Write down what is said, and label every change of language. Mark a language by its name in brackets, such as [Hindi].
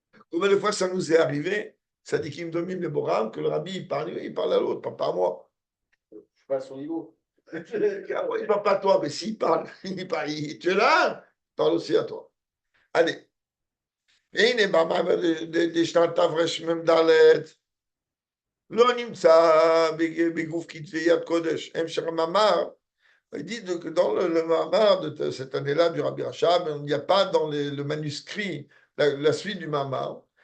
[French] Combien de fois ça nous est arrivé, ça dit qu'il me domine le Boram, que le rabbi, il parle à l'autre, pas à moi. Je suis pas à son niveau. Il ne parle pas à toi, mais s'il parle, tu es là, il parle aussi à toi. Allez. [Hebrew] והנה במאמר דשנת תרמ"ד לא נמצא בגוף כתבי יד קודש. המשך המאמר, [French] il dit que dans le Mahamar de cette année-là du Rabbi Rachab, il n'y a pas dans le manuscrit la suite du Mahamar.